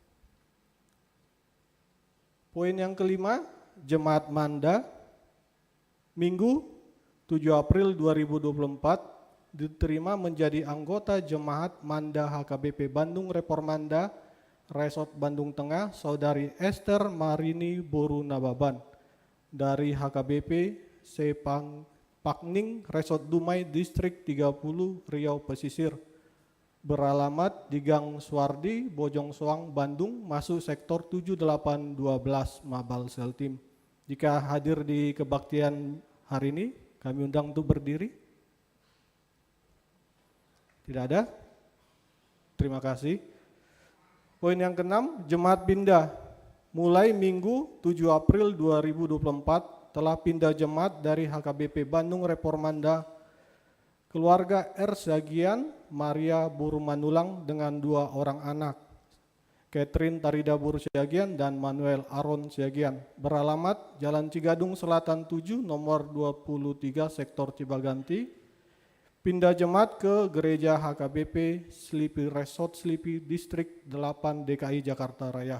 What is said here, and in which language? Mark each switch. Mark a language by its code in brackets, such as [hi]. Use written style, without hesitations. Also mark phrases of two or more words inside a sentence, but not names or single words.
[id] Poin yang kelima, Jemaat Manda, Minggu 7 April 2024 diterima menjadi anggota Jemaat Manda HKBP Bandung Reformanda, Resort Bandung Tengah, Saudari Esther Marini Boru Nababan, dari HKBP Sepang Pakning, Resort Dumai, Distrik 30, Riau Pesisir. Beralamat di Gang Suwardi, Bojong Soang, Bandung, masuk sektor 7812 Mabal Seltim. Jika hadir di kebaktian hari ini, kami undang untuk berdiri. Tidak ada? Terima kasih. Poin yang keenam, Jemaat pindah. Mulai Minggu 7 April 2024 telah pindah jemaat dari HKBP Bandung Reformanda, keluarga R. Siagian, Maria Buru Manulang dengan 2 orang anak, Catherine Tarida Buru Siagian dan Manuel Aron Siagian, beralamat Jalan Cigadung Selatan 7, nomor 23, Sektor Cibaganti, pindah jemaat ke Gereja HKBP Sleepy Resort Sleepy Distrik 8 DKI Jakarta Raya.